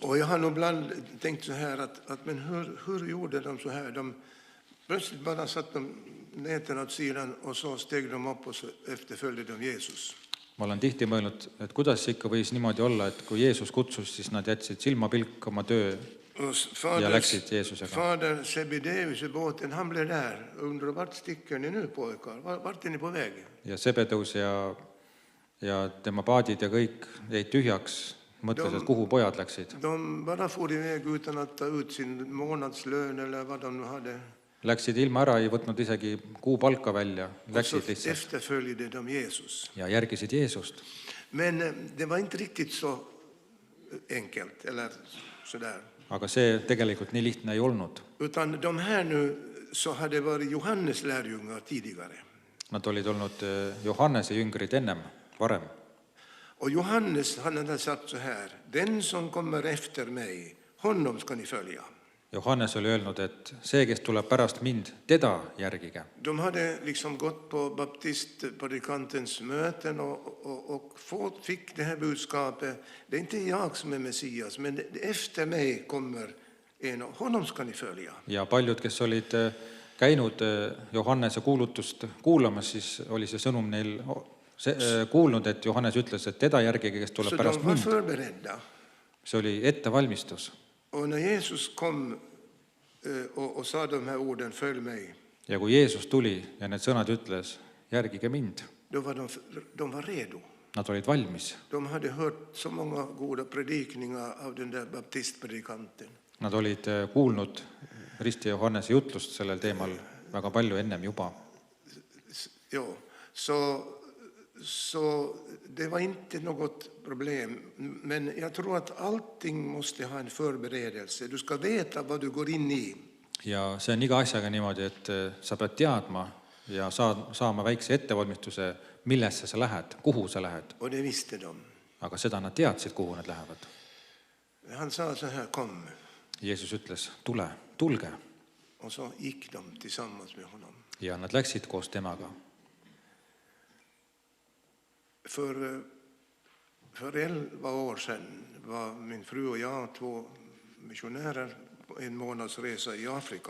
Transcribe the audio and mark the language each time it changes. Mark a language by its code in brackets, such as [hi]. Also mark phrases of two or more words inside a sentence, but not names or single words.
[sv] Och jag har nog ibland tänkt så här att men hur gjorde de så här? De plötsligt bara satt de näten åt sidan och så steg de upp och så efterföljde de Jesus. [et] Ma olen tihti mõelnud, et kuidas ikka võis niimoodi olla, et kui Jeesus kutsus, siis nad jätsid silmapilk oma töö ja läksid Jeesusega. [sv] Fader Zebedeus i båten, han blev där. Undrar vart sticker ni nu, pojkar? Vart är ni på väg? [et] Ja Zebedeus ja tema paadid ja kõik jäid tühjaks, mõtles, et kuhu pojad läksid. [sv] De bara for iväg utan att ta ut sin månadslön eller vad de nu hade. [et] Läksid ilma ära, ei võtnud isegi kuupalka välja, [sv] Och så [et] läksid lihtsalt [sv] efterföljde de Jesus. [et] ja järgisid Jeesust. [sv] Men det var inte riktigt så enkelt eller sådär. [et] Aga see tegelikult nii lihtne ei olnud. [sv] Utan de här nu så hade varit Johannes lärjungar tidigare. [et] Nad olid olnud Johannese jüngrid ennem, varem. [sv] Och Johannes, han hade sagt så här: den som kommer efter mig, honom ska ni följa. [et] Johannes oli öelnud, et see, kes tuleb pärast mind, teda järgige. [sv] De hade liksom gått på baptistpredikantens möten och fick det här budskapet. Det är inte jag som är Messias, men efter mig kommer en, honom ska ni följa. [et] Ja paljud, kes olid käinud Johannese kuulutust kuulamas, siis oli see sõnum neil kuulnud, et Johannes ütles, et teda järgige, kes tuleb [sv] Så [et] pärast [sv] de var [et] mind. [sv] förberedda. [et] See oli ettevalmistus. [sv] Och när Jesus kom och sa de här orden, följ mig, [et] Ja kui Jeesus tuli ja need sõnad ütles, järgige mind, [sv] då var de var redo. [et] nad olid valmis. [sv] De hade hört så många goda predikningar av den där baptistpredikanten. [et] Nad olid kuulnud Risti Johannese jutlust sellel teemal väga palju ennem juba. [sv] Ja, så det var inte något problem. Men jag tror att allting måste ha en förberedelse. Du ska veta vad du går in i. [et] Ja see on iga asjaga niimoodi, et sa pead teadma ja saama väikse ettevalmistuse, millesse sa lähed, kuhu sa lähed. [sv] Och det visste de. [et] Aga seda nad teadsid, kuhu nad lähevad. [sv] Han sa så här, kom. [et] Jeesus ütles, tulge. [sv] Och så gick de tillsammans med honom. [et] Ja nad läksid koos temaga. [sv] För 11 år sedan var min fru och jag 2 missionärer på en månads resa i Afrika.